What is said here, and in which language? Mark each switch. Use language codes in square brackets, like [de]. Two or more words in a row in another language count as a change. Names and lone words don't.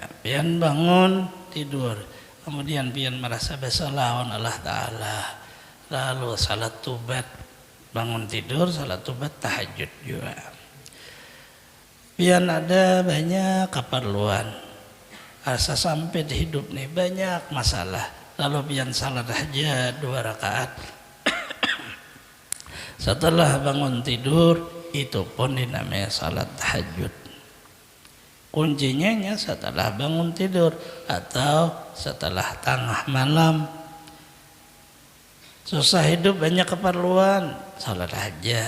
[id] Pian bangun tidur, kemudian pian merasa bersalah Allah Ta'ala, lalu salat tubat, bangun tidur salat tubat tahajud juga. Pian ada banyak keperluan, [bjn] asa sampai [id] di hidup nih banyak masalah, lalu pian salat aja 2 rakaat. Setelah bangun tidur itu pun dinamai salat tahajud. Kuncinya setelah bangun tidur atau setelah tengah malam. Susah hidup banyak keperluan, salat hajat.